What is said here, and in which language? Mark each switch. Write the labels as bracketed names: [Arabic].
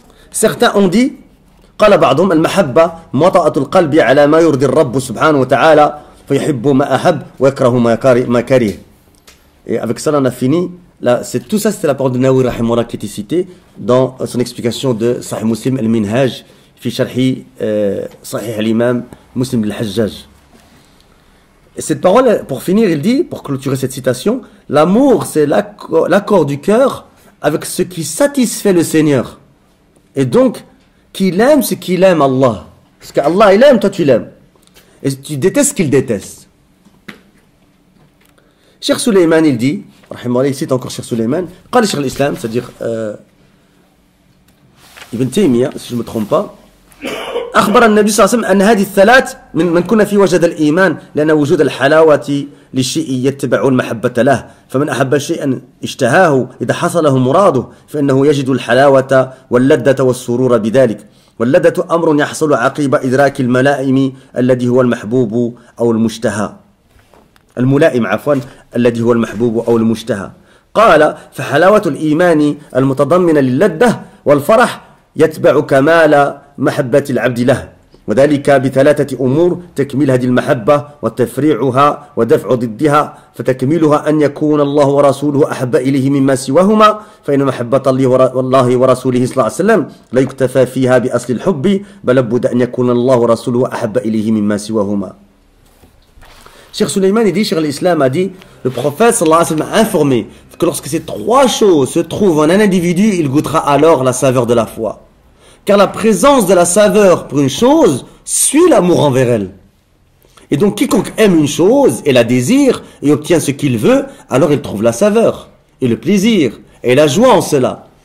[French] Certains ont dit, [Arabic] قال بعضهم المحبة مطأة القلب على ما يرضي الرب سبحانه وتعالى فيحب ما أحب ويكره ما كره. [French] Et avec ça, on a fini. Là, tout ça, c'était la parole de Nawawi rahimahullah qui était citée dans son explication de Sahih Muslim al-Minhaj fi sharhi Sahih al-Imam Muslim al-Hajjaj. Et cette parole, pour finir, il dit, pour clôturer cette citation, l'amour, c'est l'accord du cœur avec ce qui satisfait le Seigneur. Et donc, qu'il aime ce qu'il aime Allah. Parce qu'Allah, il aime, toi tu l'aimes. Et tu détestes ce qu'il déteste. Cheikh Suleiman, il dit, il cite encore Cheikh Suleiman, [Arabic] قال [French] Cheikh l'Islam, c'est-à-dire Ibn Taymiyyah, si je ne me trompe pas, [Arabic] أخبر النبي صلى الله عليه وسلم أن هذه الثلاث من كنا في وجد الإيمان لأن وجود الحلاوة للشيء يتبع المحبة له فمن أحب شيئا اشتهاه إذا حصل له مراده فإنه يجد الحلاوة واللذة والسرور بذلك واللذة أمر يحصل عقيب إدراك الملائم الذي هو المحبوب أو المشتهى الملائم عفوا الذي هو المحبوب أو المشتهى قال فحلاوة الإيمان المتضمنة للذة والفرح يتبع كمال محبة العبد له وذلك بثلاثة أمور تكميل هذه المحبة وتفريعها ودفع ضدها فتكميلها أن يكون الله ورسوله أحب إليه مما سواهما فإن محبة الله ورسوله صلى الله عليه وسلم لا يكتفى فيها بأصل الحب بل لابد أن يكون الله ورسوله أحب إليه مما سواهما. [French] Cheikh Suleiman dit, Cheikh l'Islam a dit, le prophète sallallahu alayhi wa sallam a informé que lorsque ces trois choses se trouvent en un individu, il goûtera alors la saveur de la foi. Car la présence de la saveur pour une chose suit l'amour envers elle. Et donc quiconque aime une chose et la désire et obtient ce qu'il veut, alors il trouve la saveur et le plaisir et la joie en cela.